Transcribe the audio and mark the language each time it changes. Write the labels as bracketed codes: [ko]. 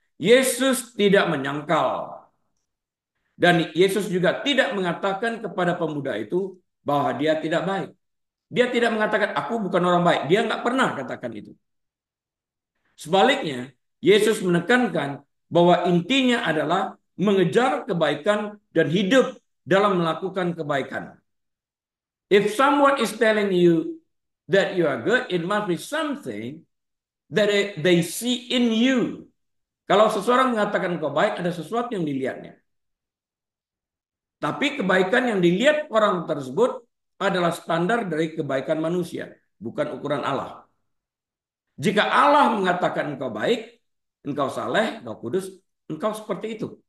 [id] Yesus tidak menyangkal. Dan Yesus juga tidak mengatakan kepada pemuda itu bahwa dia tidak baik. Dia tidak mengatakan, aku bukan orang baik. Dia nggak pernah katakan itu. Sebaliknya, Yesus menekankan bahwa intinya adalah mengejar kebaikan dan hidup dalam melakukan kebaikan. [en] If someone is telling you that you are good, it must be something that they see in you. [id] Kalau seseorang mengatakan kau baik, ada sesuatu yang dilihatnya. Tapi kebaikan yang dilihat orang tersebut adalah standar dari kebaikan manusia, bukan ukuran Allah. Jika Allah mengatakan engkau baik, engkau saleh, engkau kudus, engkau seperti itu.